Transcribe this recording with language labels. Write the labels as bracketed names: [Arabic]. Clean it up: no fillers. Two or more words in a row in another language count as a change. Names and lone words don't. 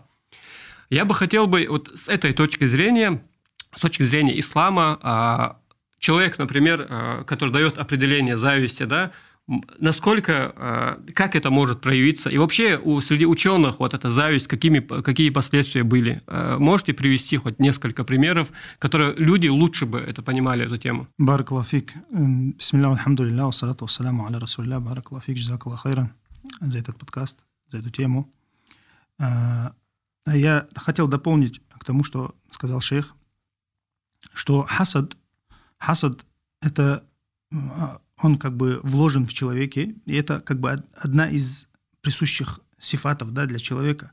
[Russian] Я бы хотел с этой точки зрения, с точки зрения ислама, человек, например, который дает определение зависти, насколько, как это может проявиться, и вообще среди ученых эта зависть, какие последствия были. Можете привести хоть несколько примеров, которые люди лучше бы это понимали, эту тему? [Arabic] بارك الله فيك. بسم الله، الحمد لله، والصلاة والسلام على رسول الله، بارك الله فيك، جزاك الله خيرا [Russian] за этот подкаст, за эту тему. Я хотел дополнить к тому, что сказал шейх, что хасад это он вложен в человеке, и это одна из присущих сифатов для человека.